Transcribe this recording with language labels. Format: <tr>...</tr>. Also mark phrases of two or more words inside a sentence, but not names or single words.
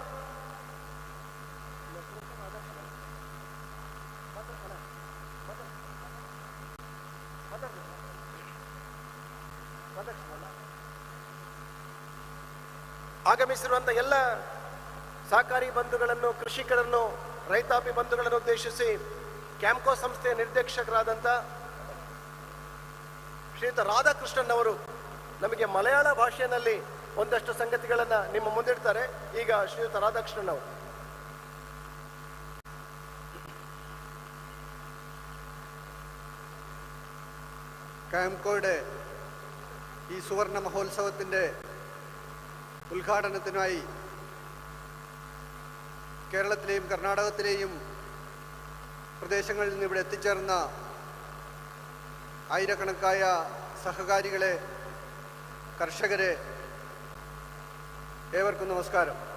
<kn>ಆಗಮಿಸಿರುವಂಥ ಎಲ್ಲ ಸಹಕಾರಿ ಬಂಧುಗಳನ್ನು, ಕೃಷಿಕರನ್ನು, ರೈತಾಪಿ ಬಂಧುಗಳನ್ನು ಉದ್ದೇಶಿಸಿ ಕ್ಯಾಂಪ್ಕೋ ಸಂಸ್ಥೆಯ ನಿರ್ದೇಶಕರಾದಂಥ ಶ್ರೀಯುತ ರಾಧಾಕೃಷ್ಣನ್ ಅವರು ನಮಗೆ ಮಲಯಾಳ ಭಾಷೆಯಲ್ಲಿ ಒಂದಷ್ಟು ಸಂಗತಿಗಳನ್ನು ನಿಮ್ಮ ಮುಂದಿಡ್ತಾರೆ. ಈಗ ಶ್ರೀಯುತ ರಾಧಾಕೃಷ್ಣನ್ ಅವರು.</kn> <ml>ക്യാംകോയുടെ ഈ സുവർണ മഹോത്സവത്തിൻ്റെ ഉദ്ഘാടനത്തിനായി കേരളത്തിലെയും കർണാടകത്തിലെയും പ്രദേശങ്ങളിൽ നിന്ന് ഇവിടെ എത്തിച്ചേർന്ന ആയിരക്കണക്കായ സഹകാരികളെ, കർഷകരെ, ഏവർക്കും നമസ്കാരം.</ml>